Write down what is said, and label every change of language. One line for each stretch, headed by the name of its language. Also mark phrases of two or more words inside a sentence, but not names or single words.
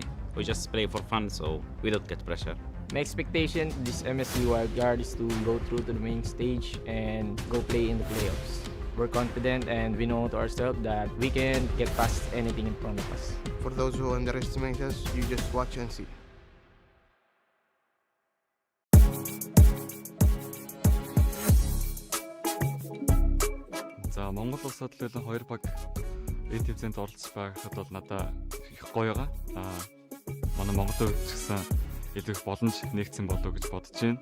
English: We just play for fun, so we don't get pressure. My expectation this MSC wildcard is to go through to the main stage and go play in the playoffs. We're confident and we know to ourselves that we can get past anything in front of us. For those who underestimate us, you just watch and see.
Mongolian: За Монгол улсад л хоёр баг EWC-нд оролцож байхад бол надад их гоё байгаа. Манай Монголын хувьд ч гэсэн илүү их боломж нэгдсэн болов гэж бодож байна.